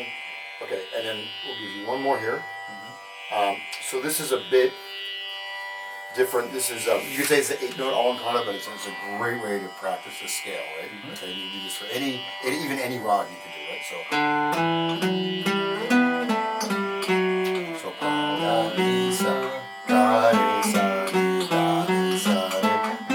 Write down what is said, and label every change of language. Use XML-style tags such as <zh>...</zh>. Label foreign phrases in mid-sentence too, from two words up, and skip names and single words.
<en>Okay, and then we'll give you 1 more here. So this is a bit different. This is, you could say it's the 8 note alankana, but it's a great way to practice the scale, right? Okay, you can do this for even any rod you can do, right? So pa, da, ni, sa, ga, re, sa, ni, da, ni, sa, re.</en>